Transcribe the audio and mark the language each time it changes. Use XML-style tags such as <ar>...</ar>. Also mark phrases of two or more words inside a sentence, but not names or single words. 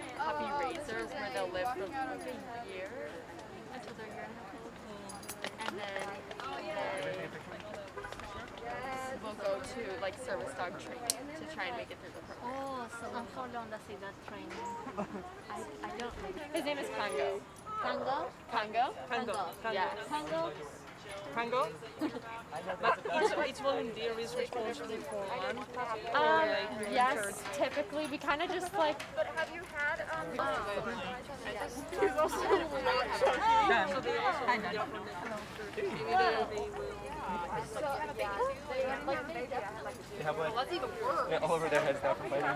<en>puppy raisers where they'll live for like a year until they're a year and a half old. And then we'll go to like service dog training to try and make it through the program. Oh, so how long does he that training? I don't know. His name is Congo. Tango? Congo? Tango. Yes. Tango? Tango? But each volunteer is responsible for one puppy? Yes, typically we kind of just like. But have you had He's also So they also They have like, yeah, all over their heads now for fighting.</en>